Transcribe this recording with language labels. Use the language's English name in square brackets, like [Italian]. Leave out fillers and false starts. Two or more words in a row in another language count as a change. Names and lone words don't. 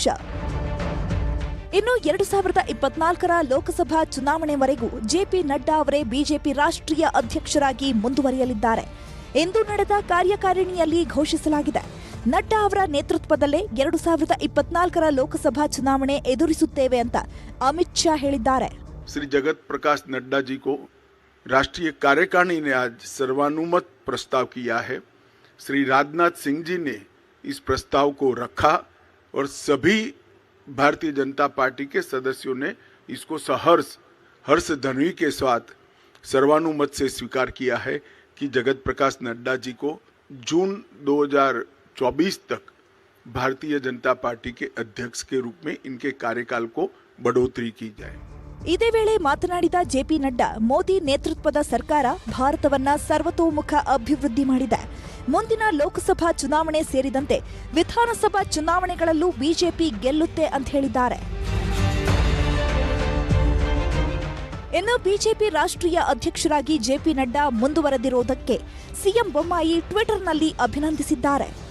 [Kannada] ಇನ್ನು 2024ರ ಲೋಕಸಭಾ ಚುನಾವಣೆವರೆಗೂ ಜೆಪಿ ನಡ್ಡಾ ಅವರೇ ಬಿಜೆಪಿ ರಾಷ್ಟ್ರೀಯ ಅಧ್ಯಕ್ಷರಾಗಿ ಮುಂದುವರಿಯಲಿದ್ದಾರೆ ಎಂದು ನಡೆದ ಕಾರ್ಯಕಾರಿಣಿಯಲ್ಲಿ ಘೋಷಿಸಲಾಗಿದೆ. ನಡ್ಡಾ ಅವರ ನೇತೃತ್ವದಲ್ಲೇ 2024ರ ಲೋಕಸಭಾ ಚುನಾವಣೆ ಎದುರಿಸುತ್ತೇವೆ ಅಂತ ಅಮಿತ್ ಶಾ ಹೇಳಿದ್ದಾರೆ. [Hindi] श्री जगत प्रकाश नड्डा जी को राष्ट्रीय कार्यकारिणी ने आज सर्वानुमत प्रस्ताव किया है. श्री राजनाथ सिंह जी ने इस प्रस्ताव को रखा और सभी भारतीय जनता पार्टी के सदस्यों ने इसको सहर्ष हर्ष ध्वनि के साथ सर्वानुमत से स्वीकार किया है कि जगत प्रकाश नड्डा जी को जून 2024 तक भारतीय जनता पार्टी के अध्यक्ष के रूप में इनके कार्यकाल को बढ़ोतरी की जाए. [Kannada] ಇದೇ ವೇಳೆ ಮಾತನಾಡಿದ ಜೆಪಿ ನಡ್ಡಾ, ಮೋದಿ ನೇತೃತ್ವದ ಸರ್ಕಾರ ಭಾರತವನ್ನ ಸರ್ವತೋಮುಖ ಅಭಿವೃದ್ಧಿ ಮಾಡಿದೆ. ಮುಂದಿನ ಲೋಕಸಭಾ ಚುನಾವಣೆ ಸೇರಿದಂತೆ ವಿಧಾನಸಭಾ ಚುನಾವಣೆಗಳಲ್ಲೂ ಬಿಜೆಪಿ ಗೆಲ್ಲುತ್ತೆ ಅಂತ ಹೇಳಿದ್ದಾರೆ. ಇನ್ನು ಬಿಜೆಪಿ ರಾಷ್ಟ್ರೀಯ ಅಧ್ಯಕ್ಷರಾಗಿ ಜೆಪಿ ನಡ್ಡಾ ಮುಂದುವರೆದಿರುವುದಕ್ಕೆ ಸಿಎಂ ಬೊಮ್ಮಾಯಿ ಟ್ವಿಟರ್ನಲ್ಲಿ ಅಭಿನಂದಿಸಿದ್ದಾರೆ.